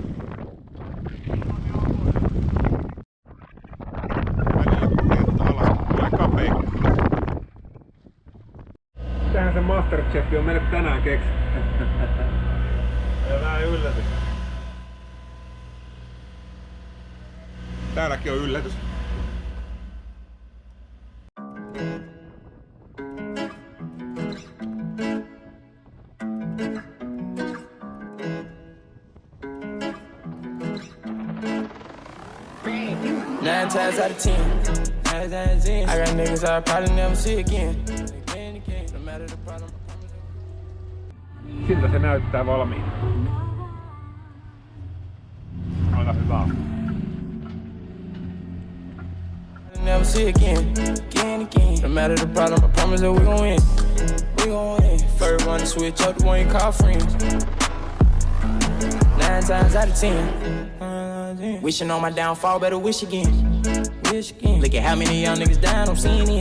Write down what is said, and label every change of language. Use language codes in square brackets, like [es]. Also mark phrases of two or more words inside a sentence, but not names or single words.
[fi] Välillä kun tietää alas, tulee kapeikko. Mitähän se Masterchef on meille tänään keksi? ja vähän yllätys. Täälläkin on yllätys. [en] Nine times out of 10. I got niggas I'll probably never see again. No matter the problem. [fi] Siltä se näyttää valmiina. Aika hyvä. [en] Never see again. No matter the problem, I promise that we gon' win. First one to switch up the one you call friends. 9 times out of 10. Wishing on my downfall, better wish again. Look at how many young niggas dying, I'm seeing it.